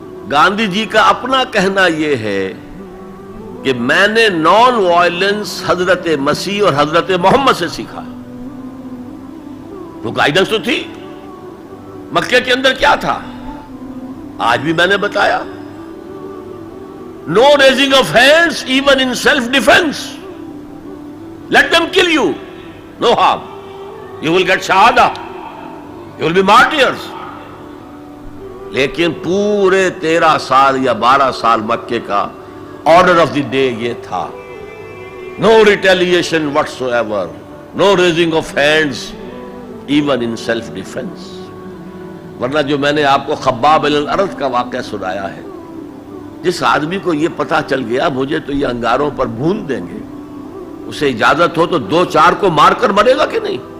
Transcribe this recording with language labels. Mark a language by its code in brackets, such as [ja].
[ur] گاندھی جی کا اپنا کہنا یہ ہے کہ میں نے نان وائلنس حضرت مسیح اور حضرت محمد سے سیکھا۔ تو گائیڈنس تو تھی، مکے کے اندر کیا تھا؟ آج بھی میں نے بتایا، [en] No raising of hands even in self defence. Let them kill you, no harm. You will get shahada, you will be martyrs. [ur] لیکن پورے 13 سال یا 12 سال مکے کا آرڈر آف دی ڈے یہ تھا، [en] no retaliation whatsoever, no raising of hands even in self defense. [ur] ورنہ جو میں نے آپ کو خباب علی الارض کا واقعہ سنایا ہے، جس آدمی کو یہ پتا چل گیا مجھے تو یہ انگاروں پر بھون دیں گے، اسے اجازت ہو تو 2-4 کو مار کر مرے گا کہ نہیں؟